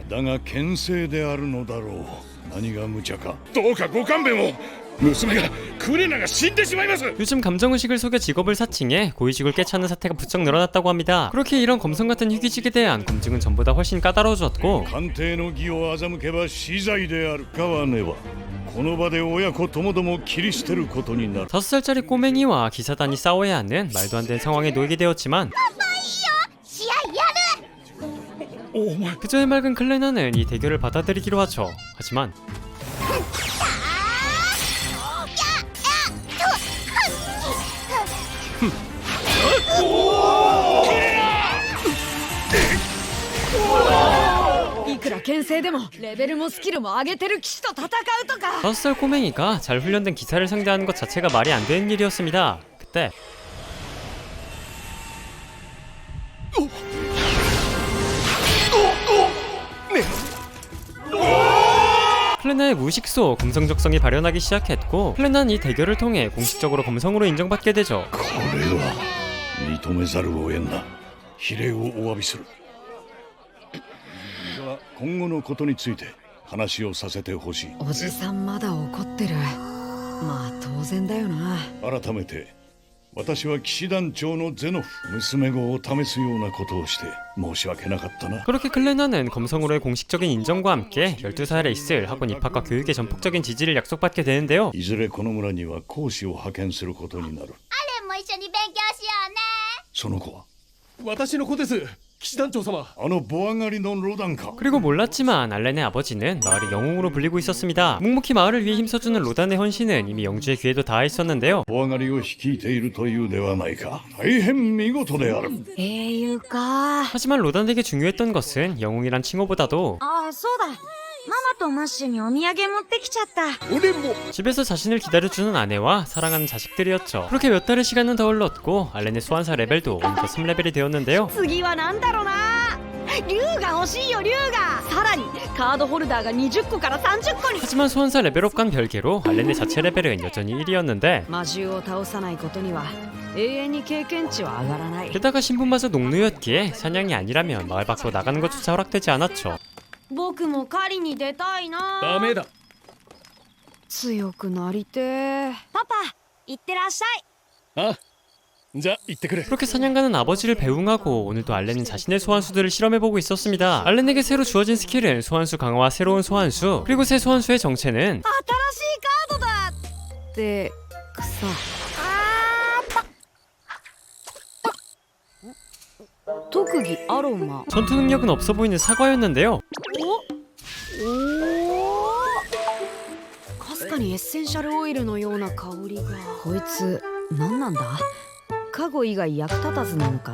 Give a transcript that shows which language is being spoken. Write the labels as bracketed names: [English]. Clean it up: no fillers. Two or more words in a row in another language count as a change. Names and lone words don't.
[Japanese] だが剣聖であるのだろう。何が無茶か。どうかご勘弁を。娘がクレナが死んでしまいます。 [Korean] 요즘 감정의식을 속여 직업을 사칭해 고의식을 꿰차는 사태가 부쩍 늘어났다고 합니다. 그렇게 이런 검성 같은 희귀직에 대한 검증은 전보다 훨씬 까다로워졌고 [Japanese] 鑑定の儀を欺けば死罪である。かわねばこの場で親子ともども切り捨てることになる。 [Korean] 5살짜리 꼬맹이와 기사단이 싸워야 하는 말도 안 되는 상황에 놓이게 되었지만 [Japanese] 試合やる。お前 [Korean] 그저 해맑은 클레나는 이 대결을 받아들이기로 하죠. 하지만 [Japanese] いくら牽制でもレベルもスキルも上げてる騎士と戦うとか [Korean] 5살 꼬맹이가 잘 훈련된 기사를 상대하는 것 자체가 말이 안 되는 일이었습니다. 그때 클레나의 무의식소 검성적성이 발현하기 시작했고 클레나는 이 대결을 통해 공식적으로 검성으로 인정받게 되죠. [Japanese] これは認めざるを得んな。非礼をお詫びする。では今後のことについて話をさせてほしい。おじさんまだ怒ってるまあ当然だよな改めて私は騎士団長のゼノフ、娘子を試すようなことをして申し訳なかったな。 [Korean] 그렇게 클레나는 검성으로의 공식적인 인정과 함께 12살에 있을 학원 입학과 교육의 전폭적인 지지를 약속받게 되는데요. [Japanese] いずれこの村には講師を派遣することになる。アレンも一緒に勉強しようね。その子は私の子です。騎士団長様。あのボア狩りのロダンか。 [Korean] 그리고 몰랐지만 알렌의 아버지는 마을의 영웅으로 불리고 있었습니다. 묵묵히 마을을 위해 힘써주는 로단의 헌신은 이미 영주의 귀에도 닿아 있었는데요. [Japanese] ボア狩りを率いているというではないか。大変見事である。英雄か [Korean] 하지만 로단에게 중요했던 것은 영웅이란 칭호보다도 [Japanese] ああ、そうだ。ママとマッシュにお土産持ってきちゃった。俺も。 [Korean] 집에서 자신을 기다려주는 아내와 사랑하는 자식들이었죠. 그렇게 몇 달의 시간은 더 흘렀고 알렌의 소환사 레벨도 어느덧 3레벨이 되었는데요. [Japanese] 次はなんだろうな。竜が欲しいよ竜がさらにカードホルダーが20個から30個に [Korean] 하지만 소환사 레벨업과는 별개로 알렌의 자체 레벨은 여전히 1위였는데 [Japanese] 魔獣を倒さないことには永遠に経験値は上がらない [Korean] 게다가 신분마저 농누였기에 사냥이 아니라면 마을 밖으로 나가는 것조차 허락되지 않았죠. [Japanese] 僕も狩りに出たいなダメだ強くなりてーパパ行ってらっしゃいあじゃあ行ってくれ [Korean] 그렇게 사냥가는 아버지를 배웅하고 오늘도 알렌은 자신의 소환수들을 실험해보고 있었습니다. 알렌에게 새로 주어진 스킬은 소환수 강화와 새로운 소환수, 그리고 새 소환수의 정체는 [Japanese] 新しいカードだで草特技アロマ [Korean] 전투 능력은 없어 보이는 사과였는데요. [Japanese] かすかにエッセンシャルオイルのような香りがこいつ何なんだカゴ以外役立たずなのか